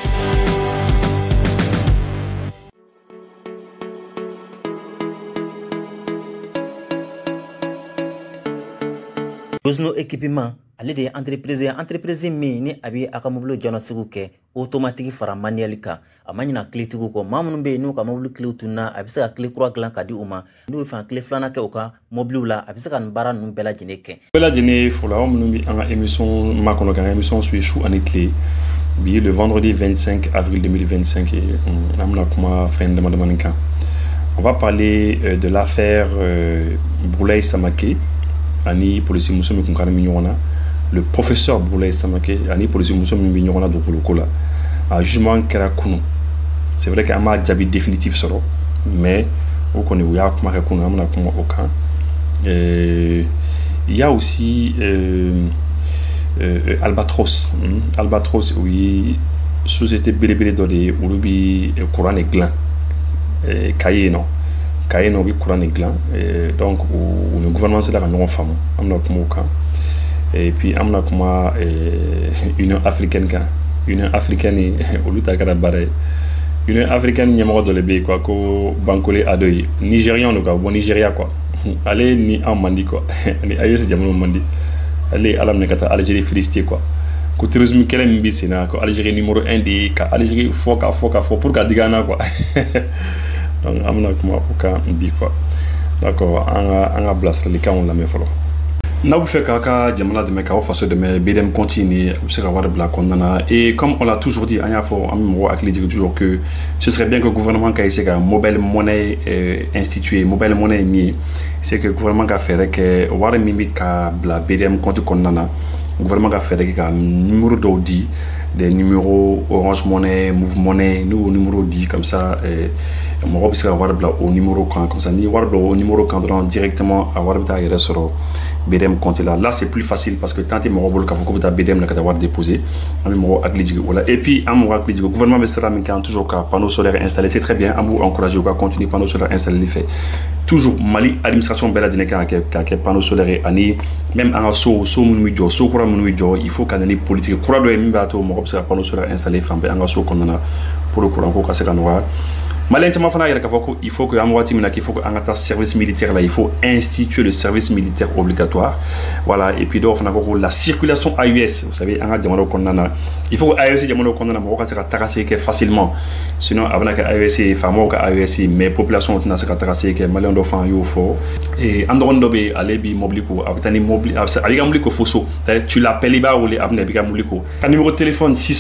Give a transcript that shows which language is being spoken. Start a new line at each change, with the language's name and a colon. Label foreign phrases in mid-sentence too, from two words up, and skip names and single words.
Bambara: Rosno équipement ale de entreprise min ni abi aka mobile jɔna sigu kɛ automatique fara manuel kan a ma ɲina clé tigiw kɔ maa minnu bɛ yen n'u ka mobile clé tunna a bɛ se ka clé kura dilan ka di u ma n'u ye fan clé filanan kɛ u ka mobile la a bɛ se ka nin baara ninnu bɛɛ lajɛlen kɛ. Bɛɛ lajɛlen fɔlɔ aw minnu bɛ an ka émission makɔnɔ kan émission sur Chou ani Clé bi
French: le vendredi 25 avril 2025
Bambara: an bɛna kuma fɛn damadamanin kan.
French: On va parler de l'affaire
Bambara: Boulaye Samake ani polisi muso min kun kari mi ɲɔgɔn na,
French: le professeur
Bambara: Boulaye Samake ani polisi muso min bɛ ɲɔgɔn na dugukolo ko la. A jugement kɛra kunu.
French: C'est vrai que
Bambara: an m'a jaabi définitif sɔrɔ, mais o kɔni u y'a kuma kɛ kunu an bɛna kuma o kan.
French: Il y a aussi Albatros.
Bambara: Albatros o ye société belebele dɔ de ye olu bɛ courant de dilan Kaye non. Kaye no bi courant dilan
French: donc le gouvernement c'est la
Bambara: ɲɔgɔn faamu an bɛna kuma o kan
French: et puis
Bambara: an bɛna kuma Union africaine kan. Union africaine olu ta kɛra baara ye. Union africaine ɲɛmɔgɔ dɔ de bɛ yen quoi ko Bankole Adoyi Nigérian do quoi bon Nigeria quoi ale ni an man di quoi ani AES jamanaw man di ale ala minɛ ka taa Algérie félicité quoi ko terrorisme kɛlɛ min bɛ sen na ko Algérie numéro 1 de ka Algérie fɔ ka fɔ pour ka dig'a na quoi. Donc an bɛna kuma o kan bi quoi. D'accord an ka bilasiralikanw lamɛn fɔlɔ. N'a bɛ fɛ k'a ka jamana dɛmɛ k'aw faso dɛmɛ BDM compte ni a bɛ se ka wari bila kɔnɔna na
French: et comme on l'a toujours dit
Bambara: an y'a fɔ an bɛ mɔgɔw hakili jigin
French: toujours que ce serait bien que
Bambara: gouvernement ka essayer ka
French: mobile monnaie instituer mobile monnaie
Bambara: ye min ye
French: c'est que
Bambara: gouvernement ka fɛɛrɛ kɛ wari min bɛ ka bila BDM compte kɔnɔna na gouvernement ka fɛɛrɛ kɛ ka numéro dɔw di
French: des numéros
Bambara: Orange Money, Move Money,
French: nous numéro 10 comme ça
Bambara: mɔgɔ bɛ se ka wari bila
French: au numéro
Bambara: kan
French: comme ça
Bambara: ni wari bila
French: au numéro
Bambara: kan dɔrɔn directement a wari bɛ taa yɛrɛ sɔrɔ BDM compte
French: là c'est plus facile parce que tant que
Bambara: mɔgɔ bolo k'a fɔ ko bɛ taa BDM la ka taa wari déposer an bɛ mɔgɔ hakili jigin o la
French: et puis
Bambara: an mɔgɔ hakili jigin gouvernement bɛ sira min kan toujours ka
French: panneau solaire installé c'est très bien
Bambara: an b'u encourager u ka
French: continuer panneau solaire installé
Bambara: fɛ
French: toujours Mali administration
Bambara: bɛɛ lajɛlen kan ka kɛ
French: panneau solaire
Bambara: ani même an ka so minnu bɛ jɔ so kura minnu bɛ jɔ
French: il faut
Bambara: ka na ni politique kura dɔ ye min b'a to mɔgɔ bɛ se ka
French: panneau solaire installé
Bambara: fan bɛɛ an ka so kɔnɔna na
French: pour le courant
Bambara: ko ka se ka nɔgɔya. Malien caman fana yɛrɛ k'a fɔ ko
French: il faut que
Bambara: an waati min na
French: qu'il faut que
Bambara: an ka taa
French: service militaire là il faut instituer le service militaire obligatoire voilà et puis
Bambara: dɔw fana ko
French: la circulation AES vous savez
Bambara: an ka jamanaw kɔnɔna na
French: il faut que
Bambara: AES jamanaw kɔnɔna na mɔgɔ ka se ka taga segin kɛ facilement sinon a bɛna kɛ AES ye faamaw ka AES mais population tɛna se ka taga segin kɛ malien dɔ fana y'o fɔ et an dɔgɔnin dɔ bɛ yen ale bi mobili ko a bɛ taa ni mobili a bɛ ka mobili ko fo so
French: tu l'appelles
Bambara: i b'a wele a bɛna i b'i ka mobili ko ka
French: numéro de téléphone